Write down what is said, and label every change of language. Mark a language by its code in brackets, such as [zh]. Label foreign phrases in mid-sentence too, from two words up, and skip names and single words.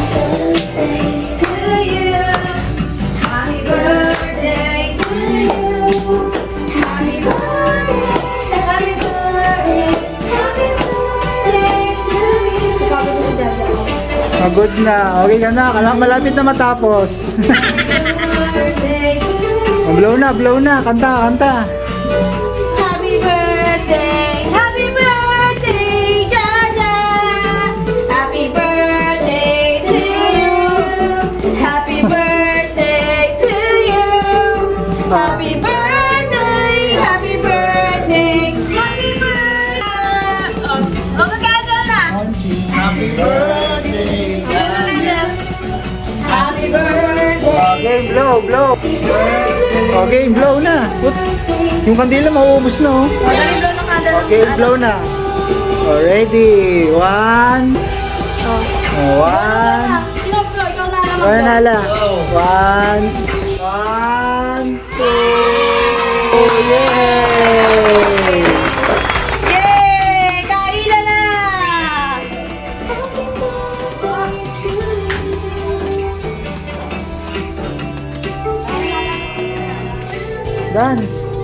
[tl] Pagod na. Okay ka na. Malapit na matapos. Oh, blow na, blow na. Kanta, kanta. [en] Happy birthday, Jaja. Happy birthday to you. Happy birthday to you. Happy birthday, happy birthday, happy birthday. [tl] Oh, magkano na? [en] Happy birthday. Happy birthday. Okay, blow, blow. Okay, blow na. Put. [tl] Yung kandila mauubos na oh. Dali blow ng candle. [en] Okay, blow na. Already. 1. One. [tl] Sino blow? Ikaw na lang [en] One [tl] mag-blow. hala. 1, 2. Yay! Yay! Kainan na! [en] Dance.